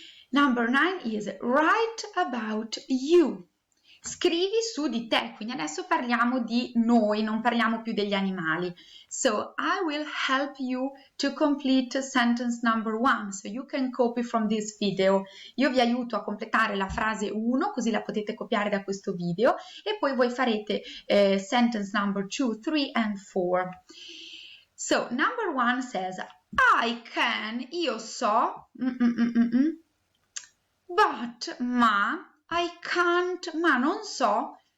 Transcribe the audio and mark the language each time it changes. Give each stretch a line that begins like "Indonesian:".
English: Number 9 is write about you.
Italian: Scrivi su di te, quindi adesso parliamo di noi, non parliamo più degli animali.
English: So, I will help you to complete sentence number 1, so you can copy from this video.
Italian: Io vi aiuto a completare la frase 1, così la potete copiare da questo video, e poi voi farete
English: sentence number 2, 3 and 4. So, number 1 says, I can,
Italian: io so,
English: but, ma, I can't,
Italian: ma non so.